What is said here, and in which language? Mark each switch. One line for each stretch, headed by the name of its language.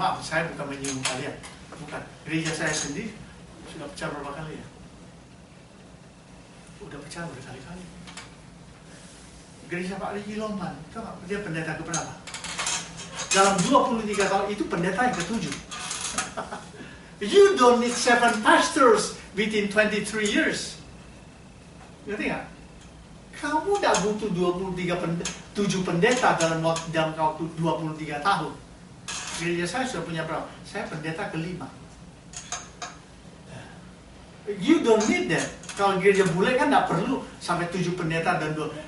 Indonesian: Maaf, saya bukan menyinggung kalian. Bukan. Gereja saya sendiri sudah pecah berapa kali ya? Udah pecah berkali-kali. Gereja Pak Riki Lomban, dia pendeta keberapa? Dalam 23 tahun itu pendeta yang ke-7.
English: You don't need 7 pastors within 23 years.
Indonesian: Ngerti nggak? Kamu tidak butuh 7 pendeta dalam waktu 23 tahun. Gereja saya sudah punya berapa? Saya pendeta ke-5.
English: You don't need that.
Indonesian: Kalau gereja bule kan tidak perlu sampai 7 pendeta dan 2.